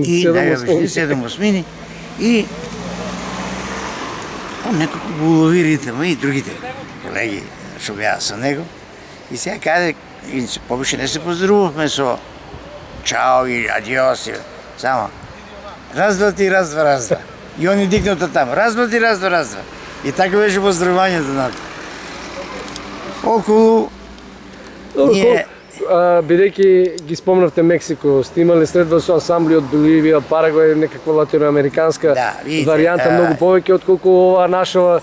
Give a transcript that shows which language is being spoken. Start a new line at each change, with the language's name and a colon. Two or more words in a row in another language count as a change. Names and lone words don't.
Macedonian: 7 осмини. И некако го улови ритма и другите колеги што беа со него. И сега каде, и повече не се поздравувахме со чао и адиос, и само раз, два, три, раз, два, раз, два. И они дигнат от там, раз, два, три, раз, два, раз, два. И така беше поздравувањето на околу ние... Бидејќи ги спомнавте Мексико, сте имали средба со ансамбли од Боливија, Парагвај, некаква латиноамериканска Да, видите, варијанта многу повеќе отколку ова наша